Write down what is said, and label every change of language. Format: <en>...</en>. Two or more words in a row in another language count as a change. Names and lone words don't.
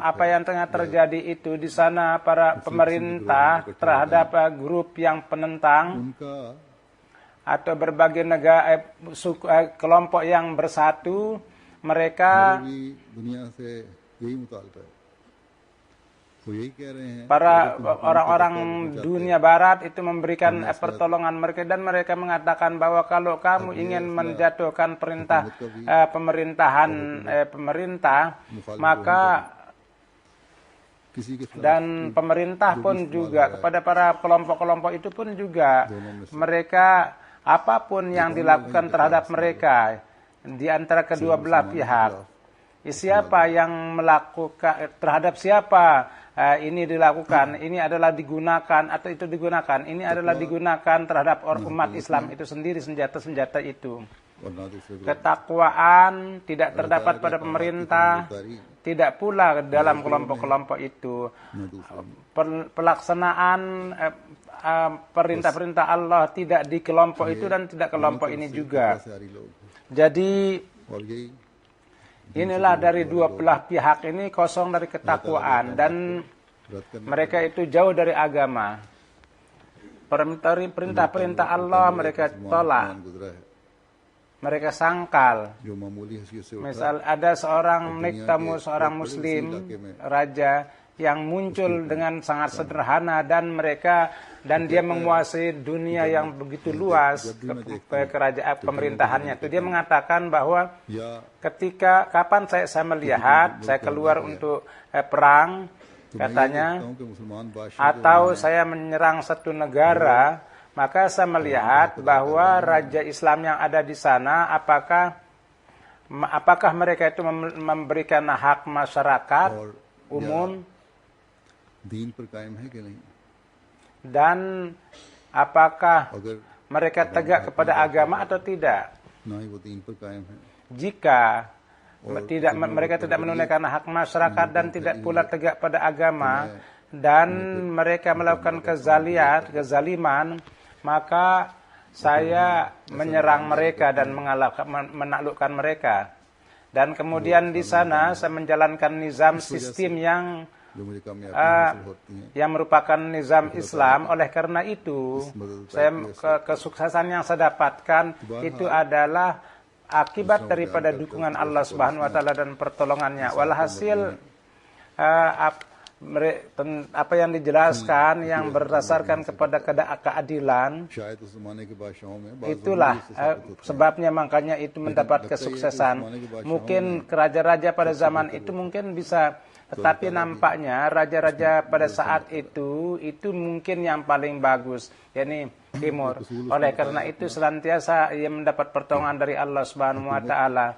<id>Apa yang tengah terjadi itu di sana, para pemerintah terhadap grup yang penentang atau berbagai negara kelompok yang bersatu, mereka</id> <ur>وہ یہی کہہ رہے ہیں</ur> <id>para orang-orang dunia barat itu memberikan pertolongan mereka, dan mereka mengatakan bahwa kalau kamu ingin menjatuhkan perintah pemerintah, maka</id> <ur>کسی کے خلاف</ur> <id>dan pemerintah pun juga kepada para kelompok-kelompok itu pun juga mereka apapun yang dilakukan terhadap mereka di antara kedua belah pihak, siapa yang melakukan terhadap siapa ini dilakukan, ini adalah digunakan atau itu digunakan, ini adalah digunakan terhadap umat Islam itu sendiri, senjata-senjata itu.</id> <ur>اور نہ دوسرے کو</ur> <id>Ketakwaan tidak terdapat pada pemerintah, tidak pula dalam kelompok-kelompok itu. Pelaksanaan perintah-perintah Allah tidak di kelompok itu dan tidak kelompok ini juga.</id> <ur>ساری لوگ</ur> <id>Jadi</id> <ur>اور یہی</ur> <id>inilah dari dua belah pihak ini kosong dari ketakwaan dan</id> <ur>رد کرنے</ur> <id>mereka itu jauh dari agama. Perintah-perintah Allah mereka tolak,</id> <ur>گزرا ہے</ur> <id>mereka sangkal.</id> <ur>جو معمولی حیثیت سے اٹھا</ur> <id>Misal ada seorang niktamu, seorang muslim, raja yang muncul dengan sangat sederhana dan dia menguasai dunia yang begitu luas kerajaan pemerintahannya. Itu dia mengatakan bahwa</id> <ur>या</ur> <id>ketika kapan saya melihat saya keluar untuk perang, katanya,</id> <ur>کہ مسلمان بادشاہ</ur> <id>atau saya menyerang satu negara, maka saya melihat bahwa raja Islam yang ada di sana apakah mereka itu memberikan hak masyarakat umum</id> <ur>دین پر قائم ہے کہ نہیں</ur> <id>dan apakah</id> <ur>अगर</ur> <id>mereka tegak kepada agama atau tidak.</id> <ur>نہ ہی وہ دین پر قائم ہے</ur> <id>Jika mereka tidak menunaikan hak masyarakat dan tidak pula tegak pada agama dan mereka melakukan kezaliman, maka saya menyerang mereka dan menaklukkan mereka. Dan kemudian di sana saya menjalankan nizam sistem</id> <ur>جو مجھے کامیابی حاصل ہوتی ہے</ur> <id>yang merupakan nizam Islam. Oleh karena itu, kesuksesan yang saya dapatkan itu adalah akibat daripada dukungan Allah</id> <ar>سبحانه وتعالى</ar> <id>dan pertolongannya. Walhasil apa yang dijelaskan yang berdasarkan kepada keadilan,</id> <ur>شاید اس زمانے کے بادشاہوں میں</ur> <id>itulah sebabnya makanya itu mendapat kesuksesan. Mungkin raja-raja pada zaman itu mungkin bisa, tetapi nampaknya raja-raja pada saat itu mungkin yang paling bagus, yakni timur. Oleh karena itu senantiasa ia mendapat pertolongan dari Allah</id> <ar>سبحانه وتعالى.</ar>